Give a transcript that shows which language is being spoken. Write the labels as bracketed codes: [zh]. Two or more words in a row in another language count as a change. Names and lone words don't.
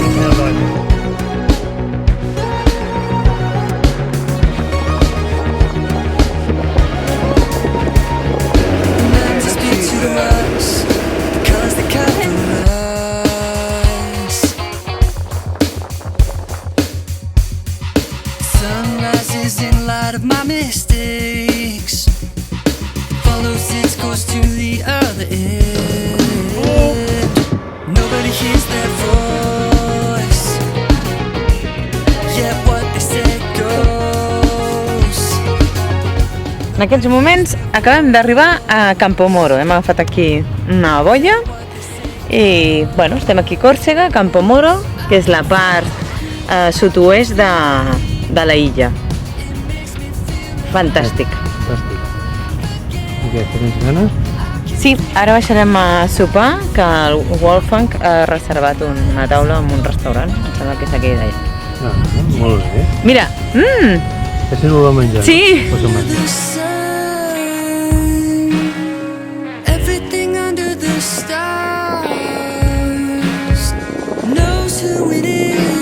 [en] Learn to speak to the rocks, the colors that cut through the in light of my mistakes, follows its course to the other end. Nobody hears their voice, yet what they say goes. [ca] En aquests moments acabem d'arribar a Campomoro. Hem agafat aquí una boia i bueno, estem aquí a Còrsega, Campomoro, que és la part sud-oest de la illa. Fantàstic. Fantàstic. I què, tens ganes? Sí, ara baixarem a sopar, que el Wolfgang ha reservat una taula en un restaurant. Em sembla que és aquí d'allà. Ah, molt bé. Mira! Això no ho va menjar? Sí! Pues ho menjar. [en] Everything under the stars knows who it is.